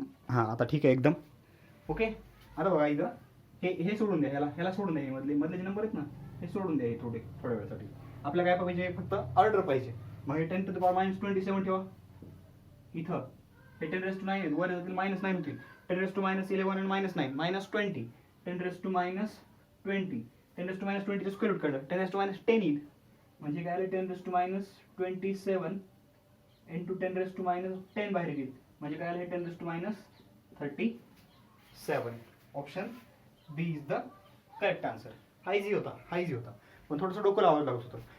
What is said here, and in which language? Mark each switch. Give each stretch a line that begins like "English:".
Marathi: हां आता ठीक आहे एकदम ओके. आता बघा इथं हे सोडून द्या, ह्याला सोडून द्या, मधले जे नंबर आहेत ना हे सोडून द्या थोड्या वेळासाठी. आपल्याला काय पाहिजे, फक्त ऑर्डर पाहिजे. मग हे 10 to the power minus 27 ठेवा इथं, हे 10 raised to 9 वर जातील -9 होतील.
English: 10 raised to minus 11 and minus 9 minus 20, 10 raised to minus 20, 10 raised to minus 20
Marathi: चं स्क्वेअर रूट काढलं
English: 10 raised to minus 10
Marathi: येईल. म्हणजे काय आलं 10 raised to minus 27 into 10 raised to minus 10 बाहेर येईल. म्हणजे काय आलं 10 raised to minus 37.
English: Option B is the correct answer.
Marathi: हा इझी होता पण थोडंसं डोकं लावावं लागत होतं.